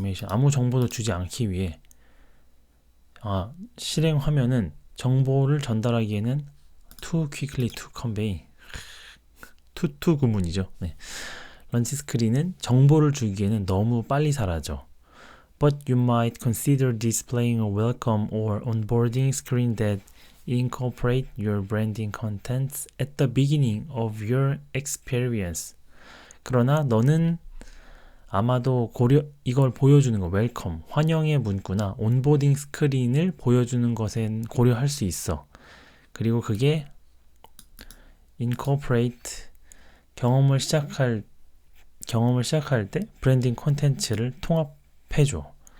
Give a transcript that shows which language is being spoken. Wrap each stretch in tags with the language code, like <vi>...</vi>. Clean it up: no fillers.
<ko>아무 정보도 주지 않기 위해. 실행 화면은 정보를 전달하기에는</ko> <en>too quickly to convey.</en> <ko>to 구문이죠. 네. 런치 스크린은 정보를 주기에는 너무 빨리 사라져.</ko> <en>But you might consider displaying a welcome or onboarding screen that incorporate your branding contents at the beginning of your experience.</en> <ko>그러나 너는 아마도 이걸 보여주는 거, 웰컴, 환영의 문구나 온보딩 스크린을 보여주는 것엔 고려할 수 있어. 그리고 그게 incorporate, 경험을 시작할 때 브랜딩 콘텐츠를 통합해줘.</ko>